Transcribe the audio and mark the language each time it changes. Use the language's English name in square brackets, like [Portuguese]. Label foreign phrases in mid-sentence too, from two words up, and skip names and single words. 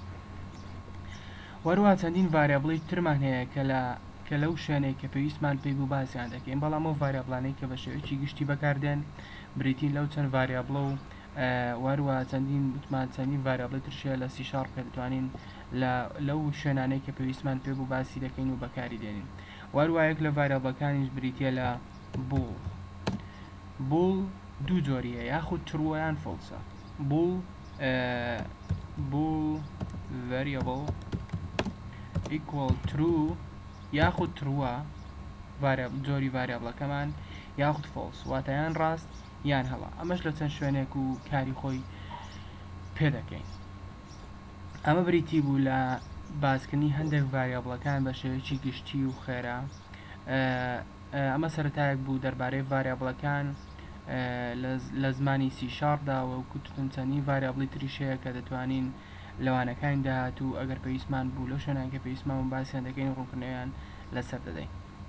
[Central Kurdish] وەروە چەندین ڤاریابڵی ترمان هەیە کە لەو شوێنەی کە پێویستمان پێی بوو باسییان دەکەین بەڵام ئەو ڤاریابڵانەی کە بە شێوەیەکی گشتی بەکاردێن بریتین لەو چەند ڤاریابڵە و وەروە چەندین ڤاریابڵی ترشەیە لە سیشارپ کە دەتوانین لەو شوێنانەی کە پێویستمان پێ بوو باسی دەکەین و بەکاری دێنین وەروە یەک لە ڤاریابڵەکانیش بریتە لە بوڵ دوو جۆریە یاخود ترووە یان فۆڵسە بوڵ [English] variable equal true [Central Kurdish] یاخود ترووە جۆری ڤاریابڵەکەمان یاخود فۆڵس واتە یان ڕاست یان هەڵا ئەمەش لە چەند شوێنێک و کاری خۆی پێ دەکەین ئەمە بریتی بوو لە باسکردنی هەندێک ڤاریابڵەکان بە شێوەیەکی گشتی و خێرا ئەمە سەرەتایەک بوو دەربارەی ڤاریابڵەکان لە زمانی سیشارپداوە و کوتتون چەندین ڤاریابڵی تریشەیە کە دەتوانین لەوانەکانی داهاتوو ئەگەر پێویستمان بوو لەو شوێنان کە پێویستمان باسییان دەکەین ڕوونکردنەوەیان لەسەر دەدەین